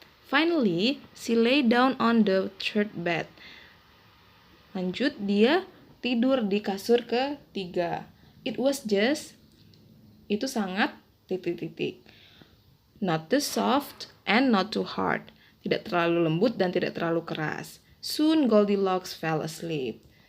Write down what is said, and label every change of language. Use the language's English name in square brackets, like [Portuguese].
[English] Finally, she lay down on the third bed. Lanjut, dia tidur di kasur ketiga. [Indonesian] It was just, itu sangat titik. [English] Not too soft and not too hard. [Indonesian] Tidak terlalu lembut dan tidak terlalu keras. [English] Soon Goldilocks fell asleep.